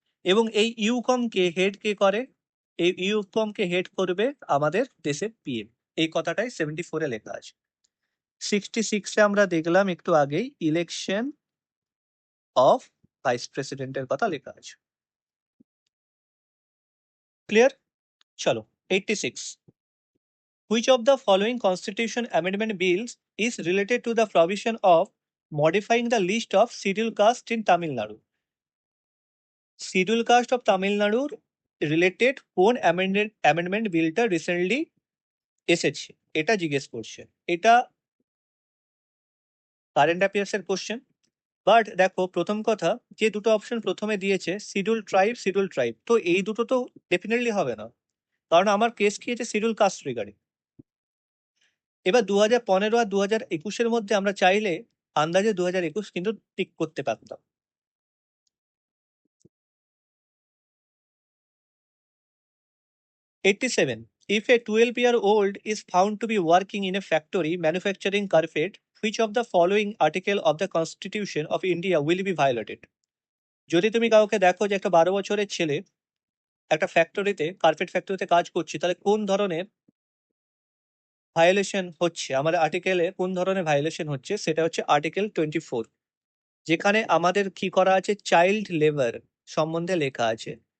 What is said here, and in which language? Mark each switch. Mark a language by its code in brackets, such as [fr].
[bn] এবং এই ইউকমকে হেড কে করে? এই ইউকমকে হেড করবে আমাদের দেশের পিএম। এই কথাটাই 74 এ লেখা আছে। 66 এ আমরা দেখলাম একটু আগেই ইলেকশন অফ ভাইস প্রেসিডেন্টের কথা লেখা আছে। ক্লিয়ার? চলো [en] 86, which of the following constitution amendment bills is related to the provision of modifying the list of scheduled caste in Tamil Nadu? [bn] Schedule cast off তামিলনাড়ুর রিলেটেড কোন অ্যামেন্ডমেন্ট বিলটা recently এসেছে এটা জিজ্ঞেস করছে। এটা কারেন্ট অ্যাফেয়ার্সের কোশ্চেন। বাট দেখো প্রথম কথা, যে দুটো অপশন প্রথমে দিয়েছে শিডিউল ট্রাইব, তো এই দুটো তো ডেফিনেটলি হবে না, কারণ আমার কেস কি আছে শিডিউল কাস্ট রিগার্ডিং। এবার 2015 আর 2021 মধ্যে আমরা চাইলে আন্দাজে 2021 কিন্তু টিক করতে পারতাম। [en] 87, if a 12-year-old is found to be working in a factory manufacturing carpet, which of the following article of the Constitution of India will be violated? [bn] যদি তুমি কাউকে দেখো যে একটা 12 বছরের ছেলে একটা কার্পেট ফ্যাক্টরিতে কাজ করছে, তাহলে কোন ধরনের ভায়োলেশন হচ্ছে, আমাদের আর্টিকেলে কোন ধরনের ভায়োলেশন হচ্ছে, সেটা হচ্ছে আর্টিকেল 24, যেখানে আমাদের কি করা আছে, চাইল্ড লেবার সম্বন্ধে লেখা আছে।